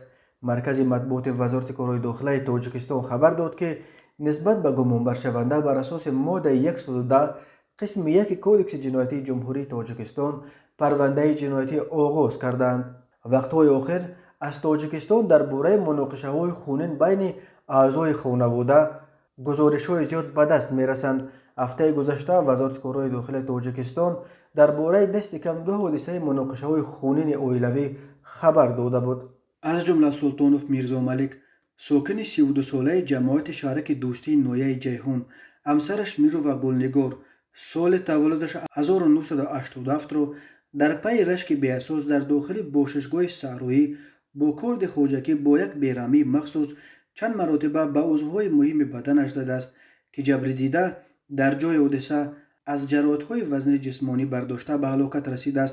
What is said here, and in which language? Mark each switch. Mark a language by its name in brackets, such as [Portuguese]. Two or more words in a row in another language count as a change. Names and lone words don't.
[Tajik] مرکز مطبوعات وزارت کارهای داخله تاجیکستان خبر داد که نسبت به گمانبر شونده بر اساس ماده 110 قسم 1 کودکس جنایتی جمهوری تاجیکستان پرونده جنایتی آغاز کردند. وقت‌های آخر از تاجیکستان درباره مناقشه‌های خونین بین اعضای خانواده گزارش‌های زیاد به دست می‌رسند. ҳафтаи гузашта вазорати корҳои дохилии тоҷикистон дар бораи дасти кам 2 ҳодисаи муноқишаҳои хунини оилавӣ хабар дода буд. аз ҷумла Султонов Мирзомалик, сокини 32-солаи ҷамоати шаҳраки Дӯстии ноҳияи Ҷайҳун, ҳамсараш Мирова Гулнигор соли таваллудаш 1987-ро дар пайи рашки беасос дар дохили бошишгоҳи саҳроӣ бо корди хоҷагӣ бо як бераҳмии махсус чанд маротиба ба узвҳои муҳими баданаш задааст, ки ҷабридида дар ҷойи ҳодиса аз ҷароҳатҳои вазни ҷисмонӣ бардошта ба ҳалокат расидааст.